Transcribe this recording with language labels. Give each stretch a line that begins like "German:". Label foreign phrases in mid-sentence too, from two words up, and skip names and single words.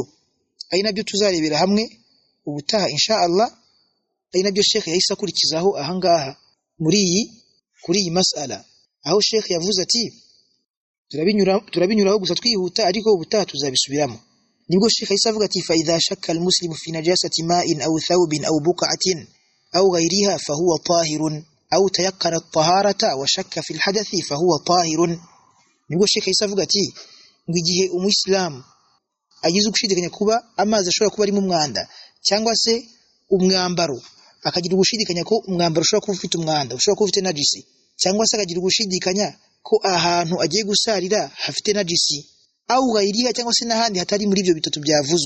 Kinyarwanda: Ari nabyo tuzarebera hamwe ubutaha
Arabic: إن شاء الله,
Kinyarwanda: ari nabyo Sheikh yahise akurikizaho ahangaha kuri iyi mas'ala, aho Sheikh yavuze ati turabinyuraho gusa twihuta, ariko ubutaha tuzabisubiramo. Nibwo Sheikh yahise avuga ati
Arabic: فإذا شك المسلم في نجاسة ماء أو ثوب أو بقعة أو غيرها فهو طاهر أو تيقن الطهارة وشك في الحدث فهو طاهر aw tayaqqana at-taharata wa shakka fi al-hadathi fa huwa tahirun.
Kinyarwanda: Nibwo Sheikh yahise avuga ati ngo igihe umuyisilamu agize ugushidikanya kuba amazi ashobora kuba ari mu mwanda, cyangwa se umwambaro, akagira ugushidikanya ko umwambaro ushobora kuba ufite umwanda, ushobora kuba ufite najisi, cyangwa se akagira ugushidikanya ko ahantu agiye gusarira hafite najisi,
Arabic: أو غيرها,
Kinyarwanda: cyangwa se n'ahandi hatari muri ibyo bitatu byavuzwe.